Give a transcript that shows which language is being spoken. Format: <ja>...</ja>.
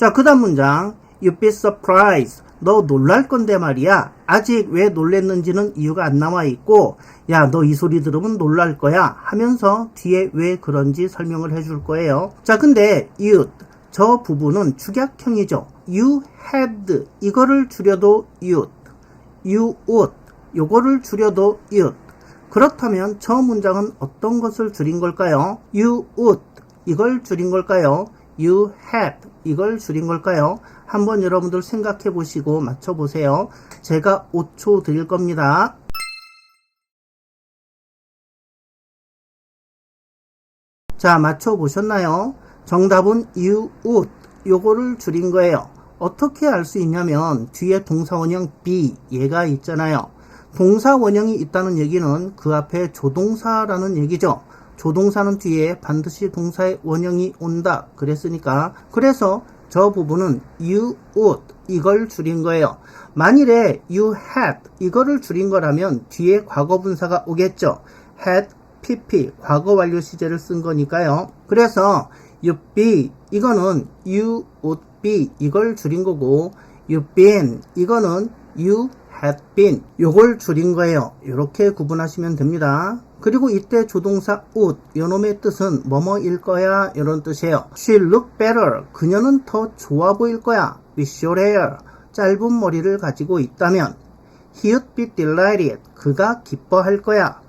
<ko>자, 그 다음 문장</ko> <en>You'd be surprised.</en> <ko>너 놀랄 건데 말이야. 아직 왜 놀랬는지는 이유가 안 나와 있고 야, 너 이 소리 들으면 놀랄 거야 하면서 뒤에 왜 그런지 설명을 해줄 거예요. 자, 근데 you'd 저 부분은 축약형이죠.</ko> <en>You had</en> <ko>이거를 줄여도</ko> <en>you'd, you would</en> <ko>요거를 줄여도</ko> <en>you'd.</en> <ko>그렇다면 저 문장은 어떤 것을 줄인 걸까요?</ko> <en>You would</en> <ko>이걸 줄인 걸까요?</ko> <en>You had</en> <ko>이걸 줄인 걸까요? 한번 여러분들 생각해 보시고 맞춰 보세요. 제가 5초 드릴 겁니다. 자, 맞춰 보셨나요? 정답은</ko> <en>you would</en> <ko>요거를 줄인 거예요. 어떻게 알 수 있냐면 뒤에 동사원형 be 얘가 있잖아요. 동사원형이 있다는 얘기는 그 앞에 조동사라는 얘기죠. 조동사는 뒤에 반드시 동사의 원형이 온다 그랬으니까 그래서 저 부분은</ko> <en>you would</en> <ko>이걸 줄인 거예요. 만일에</ko> <en>you had</en> <ko>이거를 줄인 거라면 뒤에 과거분사가 오겠죠. had pp 과거 완료 시제를 쓴 거니까요. 그래서</ko> <en>you'd be</en> <ko>이거는</ko> <en>you would be</en> <ko>이걸 줄인 거고</ko> <en>you've been 이거는 you had been</en> <ko>요걸 줄인 거예요. 이렇게 구분하시면 됩니다. 그리고 이때 조동사 would 요놈의 뜻은 뭐뭐일 거야 이런 뜻이에요.</ko> <en>She'll look better</en> <ko>그녀는 더 좋아 보일 거야.</ko> <en>With short hair</en> <ko>짧은 머리를 가지고 있다면</ko> <en>He'd be delighted</en> <ko>그가 기뻐할 거야.</ko>